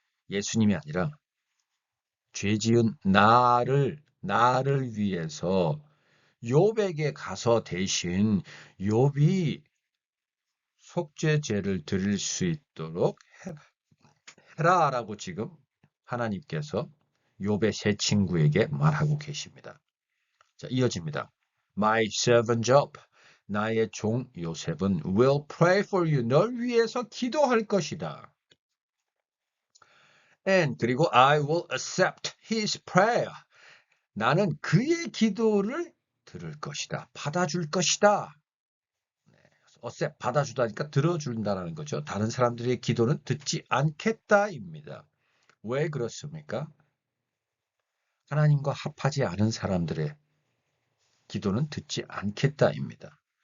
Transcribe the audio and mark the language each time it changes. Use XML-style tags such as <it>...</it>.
<ko>예수님이 아니라 죄 지은 나를 위해서 욥에게 가서 대신 욥이 속죄제를 드릴 수 있도록 해라라고 지금 하나님께서 욥의 세 친구에게 말하고 계십니다. 자, 이어집니다.</ko> <en>My servant Job,</en> <ko>나의 종 요셉은</ko> <en>will pray for you,</en> <ko>널 위해서 기도할 것이다.</ko> <en>And</en> <ko>그리고</ko> <en>I will accept his prayer.</en> <ko>나는 그의 기도를 들을 것이다. 받아줄 것이다. accept, 받아주다니까 들어준다는 거죠. 다른 사람들의 기도는 듣지 않겠다입니다. 왜 그렇습니까? 하나님과 합하지 않은 사람들의 기도는 듣지 않겠다입니다.</ko>